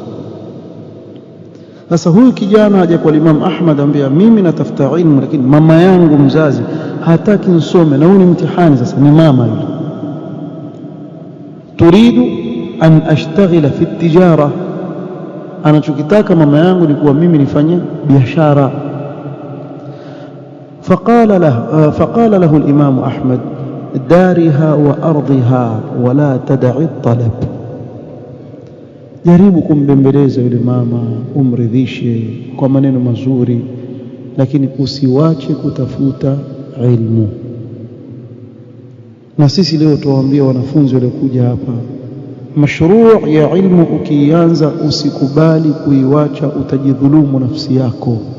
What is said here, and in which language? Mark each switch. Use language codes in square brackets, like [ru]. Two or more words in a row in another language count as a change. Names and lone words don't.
[sw] Sasa huyu kijana haja kwa Imam Ahmad, ambia mimi natafuta ilmu, lakini mama yangu mzazi hataki nisome, na huu ni mtihani. Sasa ni mama yule, [ar] تريد أن أشتغل في تجارة, [sw] anachokitaka mama yangu ni kuwa mimi nifanye biashara. [ar] فقال له الإمام أحمد دارها وأرضها ولا تدع الطلب. [sw] Jaribu kumbembeleza yule mama, umridhishe kwa maneno mazuri, lakini usiwache kutafuta ilmu. Na sisi leo tuwaambia wanafunzi waliokuja hapa, mashruu ya ilmu ukianza usikubali kuiwacha, utajidhulumu nafsi yako.